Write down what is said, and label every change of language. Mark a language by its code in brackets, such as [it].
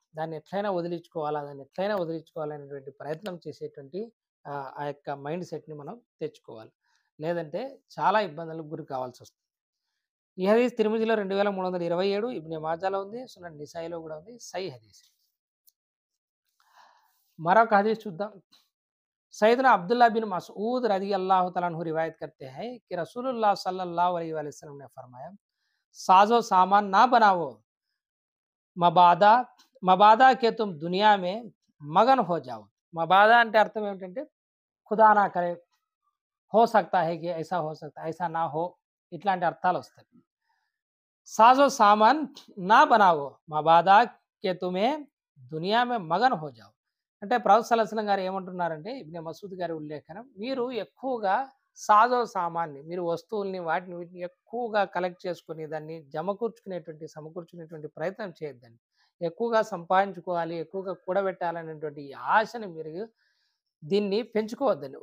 [te] దాన్ని ఎట్లయినా వదిలించుకోవాలా, దాన్ని ఎట్లయినా వదిలించుకోవాలనేటువంటి ప్రయత్నం చేసేటువంటి ఆ యొక్క మైండ్ సెట్ని మనం తెచ్చుకోవాలి. లేదంటే చాలా ఇబ్బందులకు గురి కావాల్సి వస్తుంది. ఈ హదీస్ తిరుమిజిలో 2327, ఇబ్నే మాజాలో ఉంది, సునన్ నిసాయిలో కూడా ఉంది, సై హదీస్. మరొక హదీస్ చూద్దాం. [hi] सैयदना अब्दुल्ला बिन मसऊद रज़ी अल्लाह तआला अन्हु रिवायत करते हैं कि रसूलुल्लाह सल्लल्लाहु अलैहि वसल्लम ने फरमाया, साजो सामान ना बनाओ, मबादा मबादा के तुम दुनिया में मगन हो जाओ. मबादा అంటే అర్థం ఏమిటంటే ఖుదా నా కరే, हो सकता है कि ऐसा हो सकता है, ऐसा ना हो, ఇట్లాంటి అర్థాలు వస్తాయి. साजो सामान ना बनाओ, मबादा के तुम्हें दुनिया में मगन हो जाओ. [te] అంటే ప్రవక్త సల్లల్లాహు అలైహి వసల్లం గారు ఏమంటున్నారంటే, ఇబ్నే మసూద్ గారి ఉల్లేఖనం, మీరు ఎక్కువగా సాజో సామాన్ని, మీరు వస్తువుల్ని వాటిని వీటిని ఎక్కువగా కలెక్ట్ చేసుకొని దాన్ని సమకూర్చుకునేటువంటి ప్రయత్నం చేయొద్దండి. ఎక్కువగా సంపాదించుకోవాలి, ఎక్కువగా కూడబెట్టాలనేటువంటి ఆశని మీరు దీన్ని పెంచుకోవద్దండి.